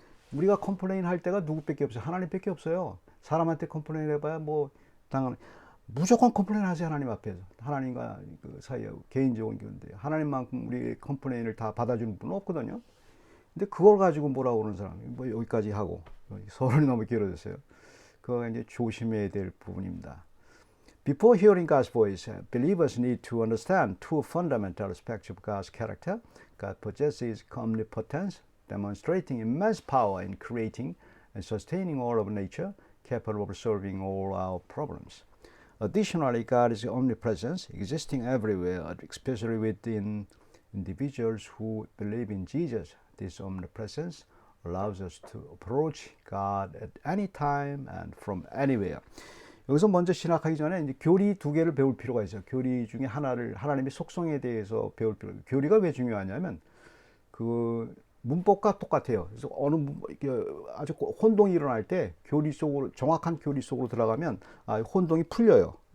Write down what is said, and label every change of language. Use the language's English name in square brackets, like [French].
[Korean] 우리가 컴플레인 할 때가 누구밖에 없어요? 하나님밖에 없어요. 사람한테 컴플레인 해봐야 뭐 당연 무조건 컴플레인 하세요. 하나님 앞에서. 하나님과 그 사이에 개인적인 건데 하나님만큼 우리 컴플레인을 다 받아주는 분은 없거든요. 근데 그걸 가지고 뭐라고 그러는 사람이 뭐 여기까지 하고 서론이 너무 길어졌어요. 그거 이제 조심해야 될 부분입니다. [English] Before hearing God's voice, believers need to understand two fundamental aspects of God's character. God possesses omnipotence, demonstrating immense power in creating and sustaining all of nature, capable of solving all our problems. Additionally, God is omnipresent, existing everywhere, especially within individuals who believe in Jesus. This omnipresence allows us to approach God at any time and from anywhere. [Korean] 여기서 먼저 신학하기 전에 이제 교리 두 개를 배울 필요가 있어요. 교리 중에 하나를 하나님의 속성에 대해서 배울 필요가 있어요. 교리가 왜 중요하냐면 그 문법과 똑같아요. 그래서 아주 혼동이 일어날 때 교리 속으로 정확한 교리 속으로 들어가면 혼동이 풀려요.